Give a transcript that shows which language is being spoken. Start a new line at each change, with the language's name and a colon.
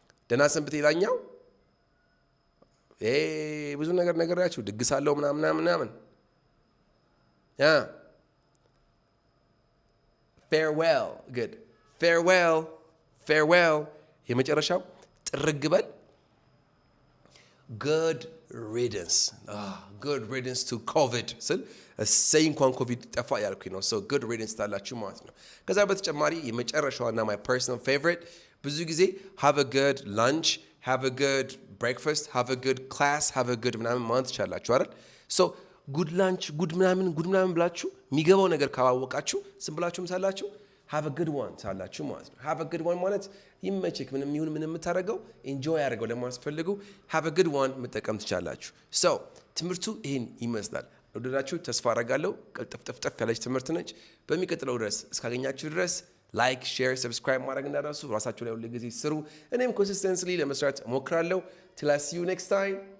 Amharic: ደህና ሰንብት ይላኛው ብዙ ነገር ነገራችሁ ድግስ አለው ምናምን
English: farewell. Good. Farewell. Farewell.
Amharic: የመጨረሻው ጥርግ በል
English: good riddance. Good riddance to COVID
Amharic: ስል እሰይ እንኳን ኮቪድ ጠፋ ያልኩኝ ነው።
English: so good riddance
Amharic: ታላችሁ ማለት ነው። ከዛ በተጨማሪ የመጨረሻውና
English: my personal favorite ብዙ ጊዜ have a good lunch, have a good breakfast, have a good class, have a good
Amharic: ምናምን ማለት ትችላላችሁ አይደል?
English: so good lunch, good
Amharic: ምናምን ብላችሁ የሚገባው ነገር ካላወቃችሁ ዝም ብላችሁ ምሳላችሁ
English: have a good one
Amharic: ታላችሁ ማለት ነው። have a good one ማለት ይመችክ ምንም ይሁን ምንም የምታደርገው enjoy ያደርገው ለማለት ፈልጉ have a good one መጠቀም ትችላላችሁ። so ትምህርቱ ይሄን ይመስላል። ወደዳችሁ ተስፋ አደርጋለሁ። ቀልጠፍጠፍ ያለች ትምህርት ነች። በሚቀጥለው ድረስ እስካገኛችሁ ድረስ ላይክ፣ ሼር፣ ሰብስክራይብ ማድረግ እንዳትረሱ። ራሳችሁ ላይ ሁሉ ጊዜ ስሩ። እኔም ኮንሲስተንስሊ ለመስራት እሞክራለሁ።
English: till I see you next time.